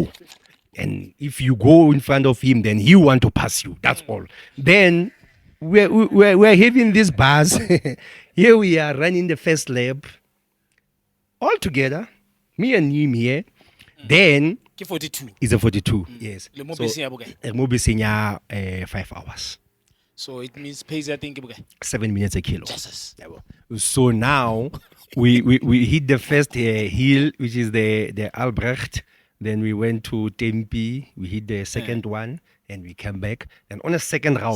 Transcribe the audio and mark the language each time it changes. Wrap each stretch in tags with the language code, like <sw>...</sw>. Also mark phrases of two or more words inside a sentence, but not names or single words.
<en>And if you go in front of him, then he want to pass you. That's all. Then we're having this bus. Here we are running the first lap. All together, me and him here. Then 42. it's a 42. Yes.</en> <tn>Le mo beseng ya bokae? Mo beseng ya 5 hours.</tn> <en>So it means pace I think 7 minutes a kilo. Jesus. So now we hit the first hill, which is the Albrecht. Then we went to Tempe. We hit the second one, and we came back. And on a second round,</en>